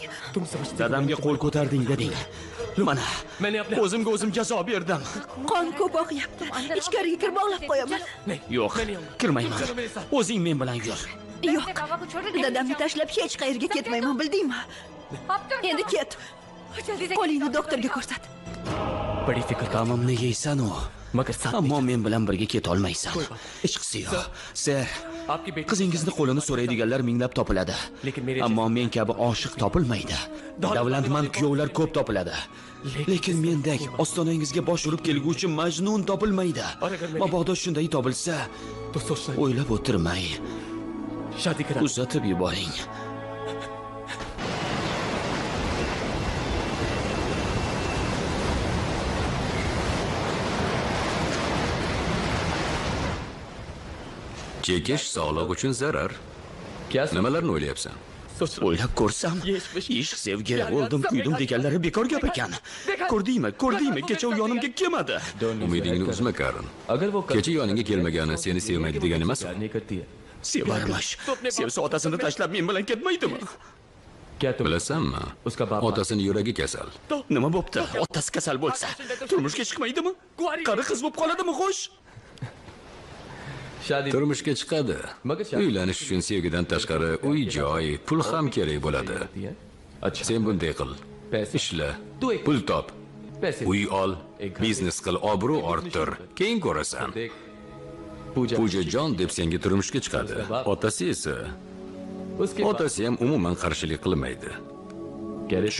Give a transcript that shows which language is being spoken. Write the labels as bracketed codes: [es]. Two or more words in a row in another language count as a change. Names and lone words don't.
[uz] Dadamga qo'l ko'tarding deding. Mana, o'zimga o'zim jazo berdim. Qon ko'p oqyapti. Ichkariga kirib bog'lab qo'yaman. Yo'q, kirmayman. O'zing men bilan yur. Yo'q. Dadamni tashlab hech qayerga ketmayman, bildingmi? Endi ket. Qo'lingni doktorga ko'rsat. [hi] बड़ी फिक्र का [uz] Tamomni yeysan u. [hi] मगर साथ [uz] Ammo men bilan birga keta olmaysan. Ishqisi yo'q. Ser, [hi] आपकी बेटी [uz] qizingizni qo'lini so'raydiganlar minglab topiladi. Ammo men kabi oshiq topilmaydi. Davlatmand kuyovlar ko'p topiladi. Lekin mendek ostonangizga bosh urib kelguvchi majnun topilmaydi. Mabodo shunday topilsa, [hi] तो सोचना [uz] o'ylab o'tirmay, [hi] शादी करा [uz] uzatib yuboring. Chekish sog'liq uchun zarar. [hi] क्या [uz] Nimalarni o'ylayapsan? O'ylab ko'rsam, ishq sevgi, o'ldim, kuydim deganlari bekor gap ekan. Ko'rdingmi, kecha u yonimga kelmadi. Umidingni uzma, Karin. [hi] अगर वो [uz] Kecha yoningga kelmagani seni sevmaydi degani emas. [hi] नहीं करती है [uz] Sevarmish. Sevsa otasini tashlab men bilan ketmaydimi? [hi] क्या तुम [uz] Bilasanmi? [hi] उसका बाप [uz] Otasini yuragi kasal. Nima bo'pti? Otasi kasal bo'lsa, turmushga chiqmaydimi? Qari qiz bo'lib qoladimi, xo'sh? [hi] शादी [uz] Turmushga chiqadi. Uylanish uchun sevgidan tashqari uy, joy, pul ham kerak bo'ladi. [hi] करती है अच्छा [uz] Sen bunday qil. Ishla, pul top, [hi] पैसे [uz] uy ol, biznes qil, obro' orttir. Keyin ko'rasan. [hi] देख पूजा [uz] Pujajon deb senga turmushga chiqadi. Otasi esa, [hi] उसके [uz] otasi ham umuman qarshilik qilmaydi. [hi] कह रहे